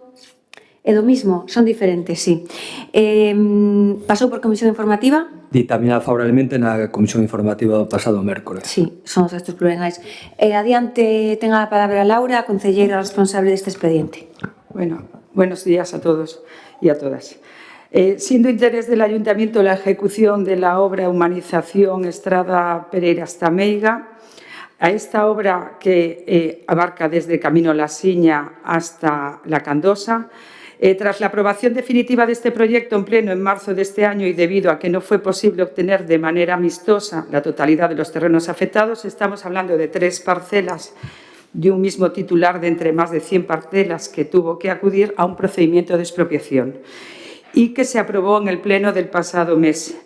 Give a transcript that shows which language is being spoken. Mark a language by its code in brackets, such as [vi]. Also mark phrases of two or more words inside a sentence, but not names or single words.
[gl] É do mismo, son diferentes, sí. Pasou por comisión informativa? Dictaminada favorablemente na comisión informativa do pasado mércores. Sí, son os textos plurinais. Adiante, ten a palabra Laura, a concelleira responsable deste expediente. [es] Bueno, buenos días a todos y a todas. Siendo interés del Ayuntamiento la ejecución de la obra Humanización Estrada Pereira hasta Meiga, a esta obra que abarca desde Camino La Siña hasta La Candosa, tras la aprobación definitiva de este proyecto en pleno en marzo de este año y debido a que no fue posible obtener de manera amistosa la totalidad de los terrenos afectados, estamos hablando de 3 parcelas de un mismo titular de entre más de 100 parcelas que tuvo que acudir a un procedimiento de expropiación y que se aprobó en el pleno del pasado mes.